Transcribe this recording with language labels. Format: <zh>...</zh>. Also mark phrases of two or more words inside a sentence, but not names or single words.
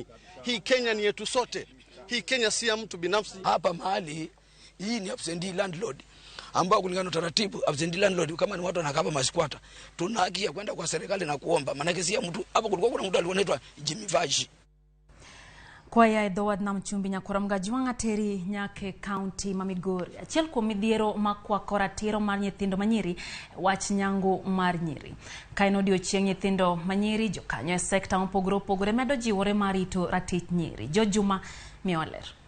<sw>Hii Kenya ni yetu sote. Hii Kenya si ya mtu binafsi. Hapa mahali hii ni</sw> <en>absentee landlord,</en> <sw>ambao kulingana na taratibu</sw> <en>absentee landlord</en> <sw>kama ni watu wanakaba masquatter, tuna haki ya kwenda kwa serikali na kuomba. Maana si ya mtu. Hapa kulikuwa kuna mtu alikuwa Jimmy Vaji.</sw> <luo>Kwaya e dhowad nam chumbi nyakora mga juang ateri nyake kaunti ma Migori. Achiel kuom midhiero makwako ratiro mar nyithindo manyiri wach nyango mar nyiri. Kaino odiochieng' nyithindo manyiri jokanyo e sekta mopogore opogore medo jiwore mar rito ratich nyiri. Jojuma Mioler.</luo>